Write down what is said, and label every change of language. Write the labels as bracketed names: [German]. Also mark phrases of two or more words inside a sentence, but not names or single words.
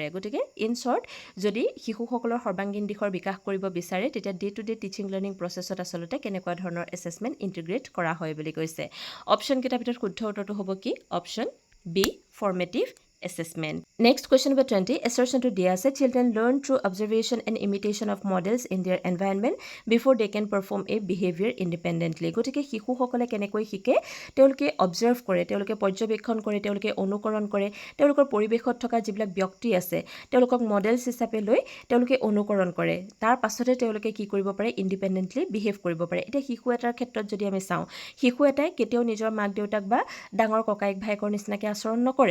[Assamese] গতিকে [English] in short, [Assamese] যদি শিশুসকলৰ সৰ্বাংগীন দিশৰ বিকাশ কৰিব বিচাৰে, তেতিয়া [English] day to day teaching learning process [Assamese] আচলতে কেনেকুৱা ধৰণৰ [English] assessment integrate [Assamese] কৰা হয় বুলি কৈছে। অপশ্যনকেইটাৰ ভিতৰত শুদ্ধ উত্তৰটো হ'ব কি? [English] option B formative assessment. Next, question number 20. [Assamese] Assertion to দিয়া আছে, [English] children learn through observation and imitation of models in their environment before they can perform a behavior independently. [Assamese] গতিকে শিশুসকলে কেনেকৈ শিকে? তেওঁলোকে অবজাৰ্ভ কৰে, তেওঁলোকে পৰ্যবেক্ষণ কৰে, তেওঁলোকে অনুকৰণ কৰে, তেওঁলোকৰ পৰিৱেশত থকা যিবিলাক ব্যক্তি আছে, তেওঁলোকক মডেলছ হিচাপে লৈ তেওঁলোকে অনুকৰণ কৰে। তাৰ পাছতে তেওঁলোকে কি কৰিব পাৰে? [English] independently behave [Assamese] কৰিব পাৰে। এতিয়া শিশু এটাৰ ক্ষেত্ৰত যদি আমি চাওঁ, শিশু এটাই কেতিয়াও নিজৰ মাক দেউতাক বা ডাঙৰ ককায়েক ভায়েকৰ নিচিনাকৈ আচৰণ নকৰে।